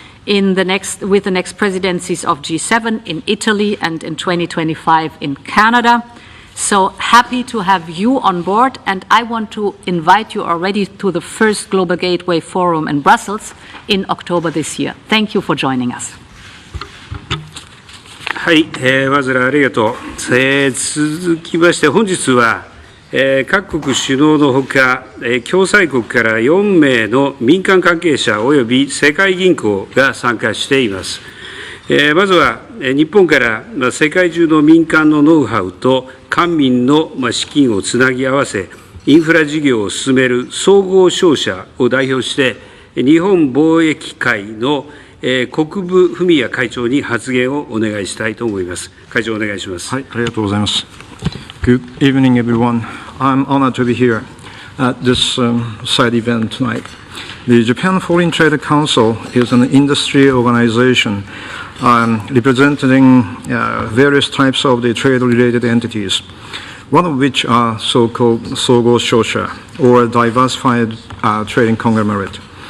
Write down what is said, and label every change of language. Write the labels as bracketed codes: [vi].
[en] with the next presidencies of G7 in Italy and in 2025 in Canada. So happy to have you on board, and I want to invite you already to the first Global Gateway Forum in Brussels in October this year. Thank you for joining us. [ja] はい、まずありがとう。続きまして本日は、各国首脳のほか、共催国から4名の民間関係者及び世界銀行が参加しています。まずは日本から世界中の民間のノウハウと官民の資金をつなぎ合わせ、インフラ事業を進める総合商社を代表して、日本貿易会の国分文也会長に発言をお願いしたいと思います。会長、お願いします。はい、ありがとうございます。 [en] Good evening, everyone. I'm honored to be here at this side event tonight. The Japan Foreign Trade Council is an industry organization representing various types of the trade-related entities, one of which are so-called Sogo Shosha, or diversified trading conglomerate.